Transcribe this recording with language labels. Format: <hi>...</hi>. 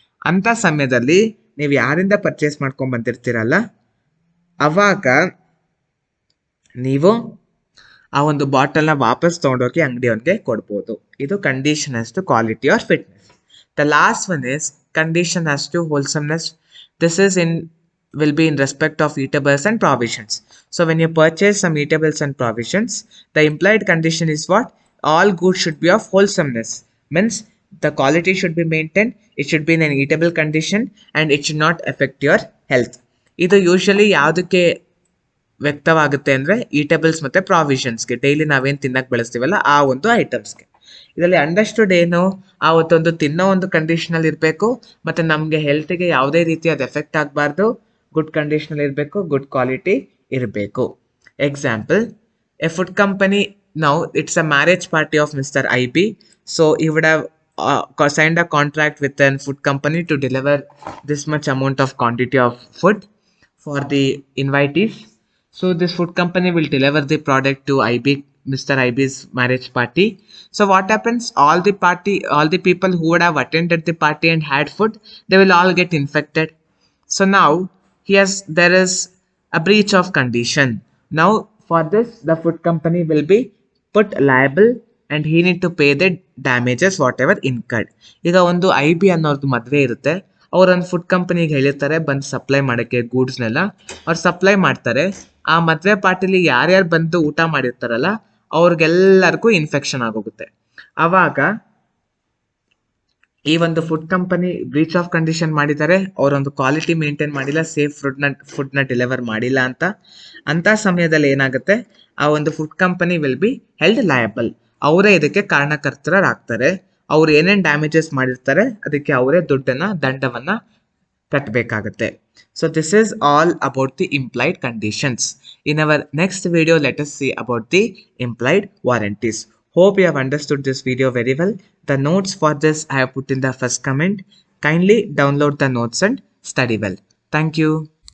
<kn>ಅಂಥ ಸಮಯದಲ್ಲಿ ನೀವು ಯಾರಿಂದ ಪರ್ಚೇಸ್ ಮಾಡ್ಕೊಂಡು ಬಂದಿರ್ತೀರಲ್ಲ, ಅವಾಗ ನೀವು ಆ ಒಂದು ಬಾಟಲ್ನ ವಾಪಸ್ ತೊಗೊಂಡೋಗಿ ಅಂಗಡಿಯವನಿಗೆ ಕೊಡ್ಬೋದು. ಇದು</kn> <en>Condition as to quality or fitness. The last one is condition as to wholesomeness. This will be in respect of eatables and provisions. So when you purchase some eatables and provisions, the implied condition is what? All goods should be of wholesomeness. Means the quality should be maintained, it should be in an eatable condition, and it should not affect your health.</en> <kn>ಇದು usually ಯಾವುದಕ್ಕೆ ವ್ಯಕ್ತವಾಗುತ್ತೆ ಅಂದರೆ ಈಟೇಬಲ್ಸ್ ಮತ್ತು ಪ್ರಾವಿಷನ್ಸ್ಗೆ, daily ನಾವೇನು ತಿನ್ನಕ್ಕೆ ಬಳಸ್ತೀವಲ್ಲ ಆ ಒಂದು ಐಟಮ್ಸ್ಗೆ. ಇದರಲ್ಲಿ ಅಂಡರ್ಸ್ಟುಡ್ ಏನು, ಆವತ್ತೊಂದು ತಿನ್ನೋ ಒಂದು ಕಂಡೀಷನಲ್ಲಿ ಇರಬೇಕು, ಮತ್ತು ನಮಗೆ ಹೆಲ್ತಿಗೆ ಯಾವುದೇ ರೀತಿಯಾದ ಎಫೆಕ್ಟ್ ಆಗಬಾರ್ದು, ಗುಡ್ ಕಂಡೀಷನಲ್ಲಿ ಇರಬೇಕು, ಗುಡ್ ಕ್ವಾಲಿಟಿ ಇರಬೇಕು.</kn> <en>Example, a food company, now it's a marriage party of mister IB. So he would have signed a contract with a food company to deliver this much amount of quantity of food for the invitees. So this food company will deliver the product to Mr. IB's marriage party. So what happens? All the people who would have attended the party and had food, they will all get infected. So now there is a breach of condition. Now for this, the food company will be put liable and he need to pay the damages whatever incurred.</en> <kn>ಈಗ ಒಂದು IB ಅನ್ನೋರ್ದು ಮದುವೆ ಇರುತ್ತೆ, ಅವರೊಂದು food ಕಂಪನಿಗೆ ಹೇಳಿರ್ತಾರೆ ಬಂದು supply ಮಾಡೋಕ್ಕೆ ಗೂಡ್ಸ್ನೆಲ್ಲ. ಅವ್ರು ಸಪ್ಲೈ ಮಾಡ್ತಾರೆ. ಆ ಮದುವೆ ಪಾರ್ಟಿಲಿ ಯಾರ್ಯಾರು ಬಂದು ಊಟ ಮಾಡಿರ್ತಾರಲ್ಲ ಅವ್ರಿಗೆಲ್ಲರಿಗೂ ಇನ್ಫೆಕ್ಷನ್ ಆಗೋಗುತ್ತೆ. ಆವಾಗ ಈ ಒಂದು food company breach of condition ಮಾಡಿದ್ದಾರೆ, ಅವರೊಂದು ಕ್ವಾಲಿಟಿ ಮೇಂಟೈನ್ ಮಾಡಿಲ್ಲ, ಸೇಫ್ ಫುಡ್ನ ಡೆಲಿವರ್ ಮಾಡಿಲ್ಲ ಅಂತ ಸಮಯದಲ್ಲಿ ಏನಾಗುತ್ತೆ, ಆ ಒಂದು food company</kn> <en>Will be held liable.</en> <kn>ಅವರೇ ಇದಕ್ಕೆ ಕಾರಣಕರ್ತರಾಗ್ತಾರೆ. ಅವ್ರು ಏನೇನು ಡ್ಯಾಮೇಜಸ್ ಮಾಡಿರ್ತಾರೆ ಅದಕ್ಕೆ ಅವರೇ ದಂಡವನ್ನ ಕಟ್ಟಬೇಕಾಗುತ್ತೆ.</kn> <en>So this is all about the implied conditions. In our next video, let us see about the implied warranties. Hope you have understood this video very well. The notes for this I have put in the first comment. Kindly download the notes and study well. Thank you.</en>